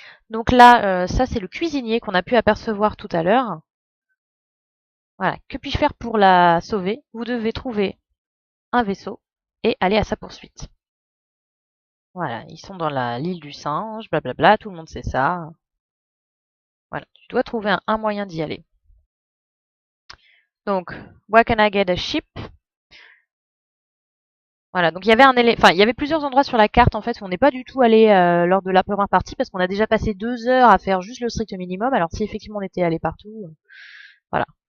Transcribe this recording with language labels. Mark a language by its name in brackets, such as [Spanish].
[French] Donc là, ça, c'est le cuisinier qu'on a pu apercevoir tout à l'heure. Voilà. Que puis-je faire pour la sauver ? Vous devez trouver un vaisseau et aller à sa poursuite. Voilà. Ils sont dans l'île du singe, blablabla. Tout le monde sait ça. Voilà. Tu dois trouver un moyen d'y aller. [English] Donc, where can I get a ship ? [French] Voilà, donc il y avait il y avait plusieurs endroits sur la carte en fait où on n'est pas du tout allé lors de la première partie parce qu'on a déjà passé 2 heures à faire juste le strict minimum. Alors si effectivement on était allé partout, voilà.